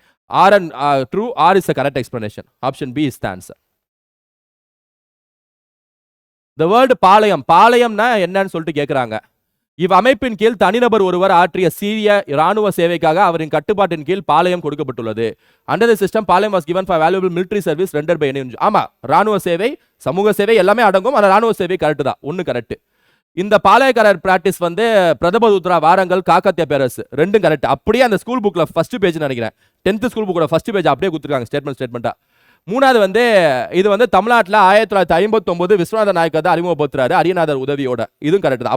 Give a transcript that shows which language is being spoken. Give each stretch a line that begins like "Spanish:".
English: R and true, R is the correct explanation. Option B is the answer. The word
Tamil: பாளையம், பாளையம்னா என்னன்னு சொல்லிட்டு கேட்குறாங்க. இவ்வமைப்பின் கீழ் தனிநபர் ஒருவர் ஆற்றிய சீரிய இராணுவ சேவைக்காக அவரின் கட்டுப்பாட்டின் கீழ் பாளையம் கொடுக்கப்பட்டுள்ளது.
English: Under the system palayam was given for valuable military service rendered by any.
Tamil: ஆமா, ராணுவ சேவை, சமூக சேவை எல்லாமே அடங்கும். ஆனால் ராணுவ சேவை கரெக்ட் தான், ஒன்று கரெக்ட். இந்த பாளையக்காரர் பிராக்டிஸ் வந்து பிரதமதுத்ரா வாரங்கள் காக்கத்திய பேரரசு ரெண்டும் கரெக்ட். அப்படியே அந்த ஸ்கூல் புக்ல ஃபர்ஸ்ட் பேஜ் நினைக்கிறேன், 10th ஸ்கூல் புக்கோட ஃபர்ஸ்ட் பேஜ் அப்படியே கொடுத்துருக்காங்க ஸ்டேட்மெண்டா. மூணாவது வந்து இது வந்து தமிழ்நாட்டில் 1959 விஸ்வநாத நாயக்கர் தான் அறிமுகப்படுத்துறாரு அரியநாதர் உதவியோட. இதுவும் கரெக்ட் தான்.